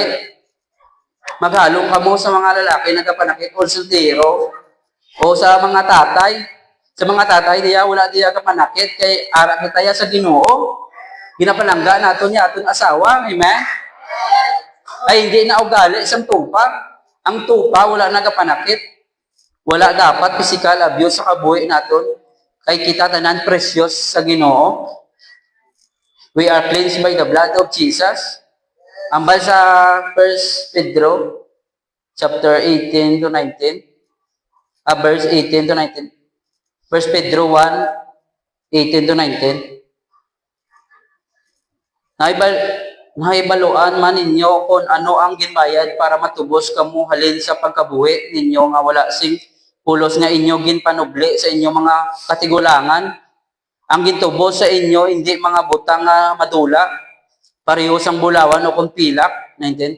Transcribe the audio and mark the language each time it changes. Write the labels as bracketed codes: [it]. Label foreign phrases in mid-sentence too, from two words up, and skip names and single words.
[hil] Maghalong ka mo sa mga lalaki nagapanakit o soltero, o sa mga tatay. Sa mga tatay, diya, wala diya kapanakit, kay ara kita sa Ginoo. Ginapalangga nato niya aton asawa, amen? Ay hindi na ugali isang tupa. Ang tupa wala nagapanakit. Wala dapat [en] physical abuse [hil] sa kabuhi naton. Kay kita tanan precious sa Ginoo. [en] We are cleansed by the blood of Jesus. [hil] Ambal sa 1 Pedro chapter 18 to 19. Verse 18 to 19. 1 Pedro 1, 18 to 19. Naibaluan man ninyo kung ano ang ginbayad para matubos kamo halin sa pagkabuhi ninyo nga wala sing pulos nga inyo ginpanubli sa inyo mga katigulangan. Ang gintubos sa inyo hindi mga butang nga madula, pareho sang bulawan o kung pilak, 19.